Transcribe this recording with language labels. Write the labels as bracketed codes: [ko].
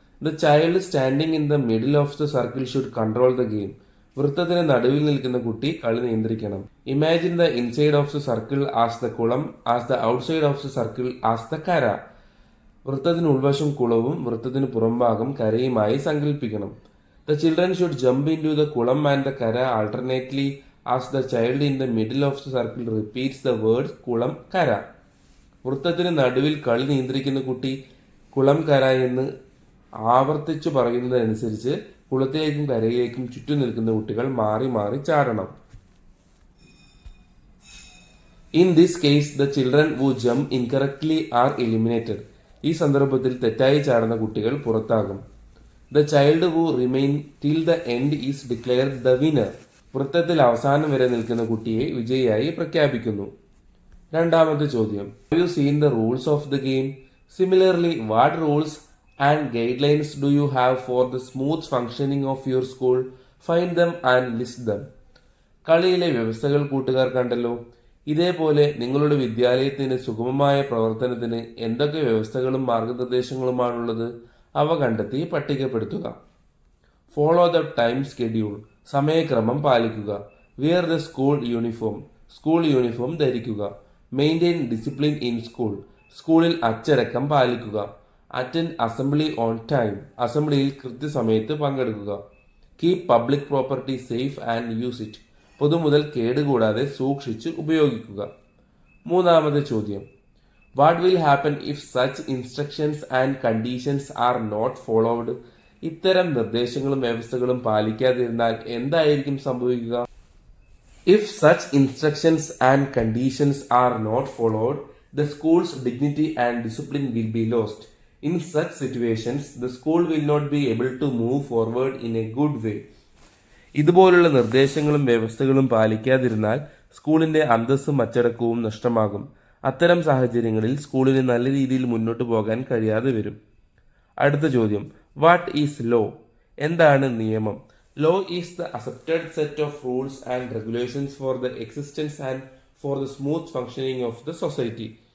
[en] The child standing in the middle of the circle should control the game. [ml] വൃത്തത്തിന് നടുവിൽ നിൽക്കുന്ന കുട്ടി കളി നിയന്ത്രിക്കണം. [en] Imagine the inside of the circle as the കുളം as the outside of the circle as the കര. [ml] വൃത്തത്തിന് ഉൾവശം കുളവും വൃത്തത്തിന് പുറംഭാഗം കരയുമായി സങ്കല്പിക്കണം. [en] The children should jump into the kulam and the kara alternately as the child in the middle of the circle repeats the words kulam kara. [ml] വൃത്തത്തിന് നടുവിൽ കളി നിയന്ത്രിക്കുന്ന കുട്ടി കുളം കര എന്ന് ആവർത്തിച്ചു പറയുന്നതനുസരിച്ച് കുളത്തിലേക്കും കരയിലേക്കും ചുറ്റും നിൽക്കുന്ന കുട്ടികൾ മാറി മാറി ചാടണം. [en] In this case, the children who jump incorrectly are eliminated. [ml] ഈ സന്ദർഭത്തിൽ തെറ്റായി ചാടുന്ന കുട്ടികൾ പുറത്താകും. [en] The child who remain till the end is declared the winner. [ml] വൃത്തത്തിൽ അവസാനം വരെ നിൽക്കുന്ന കുട്ടിയെ വിജയിയായി പ്രഖ്യാപിക്കുന്നു. 2ാമത്തെ ചോദ്യം. [en] Have you seen the rules of the game? Similarly, what rules and guidelines do you have for the smooth functioning of your school? Find them and list them. [ml] കളിയിലെ വ്യവസ്ഥകൾ കൂട്ടുകാർ കണ്ടല്ലോ. ഇതേപോലെ നിങ്ങളുടെ വിദ്യാലയത്തിന് സുഗമമായ പ്രവർത്തനത്തിന് എന്തൊക്കെ വ്യവസ്ഥകളും മാർഗനിർദ്ദേശങ്ങളുമാണുള്ളത്? അവ കണ്ടെത്തി പട്ടികപ്പെടുത്തുക. [en] Follow the time schedule. [ml] സമയക്രമം പാലിക്കുക. [en] Wear the school uniform. [ml] School uniform ധരിക്കുക. [en] Maintain discipline in school. [ml] സ്കൂളിൽ അച്ചടക്കം പാലിക്കുക. [en] Attend assembly on time. [ml] അസംബ്ലിയിൽ കൃത്യസമയത്ത് പങ്കെടുക്കുക. [en] Keep public property safe and use it. [ml] പൊതുമുതൽ കേടുകൂടാതെ സൂക്ഷിച്ച് ഉപയോഗിക്കുക. 3ാമത്തെ ചോദ്യം. [en] What will happen if such instructions and conditions are not followed? [ml] ഇത്തരം നിർദ്ദേശങ്ങളും വ്യവസ്ഥകളും പാലിക്കാതിരുന്നാൽ എന്തായിരിക്കും സംഭവിക്കുക? [en] If such instructions and conditions are not followed, the school's dignity and discipline will be lost. In such situations, the school will not be able to move forward in a good way. [ml] ഇതുപോലുള്ള നിർദ്ദേശങ്ങളും വ്യവസ്ഥകളും പാലിക്കാതിരുന്നാൽ സ്കൂളിന്റെ അന്തസ്സും അച്ചടക്കവും നഷ്ടമാകും. അത്തരം സാഹചര്യങ്ങളിൽ സ്കൂളിന് നല്ല രീതിയിൽ മുന്നോട്ട് പോകാൻ കഴിയാതെ വരും. അടുത്ത ചോദ്യം. [en] What is law? [ml] എന്താണ് നിയമം? [en] Law is the accepted set of rules and regulations for the existence and for the smooth functioning of the society.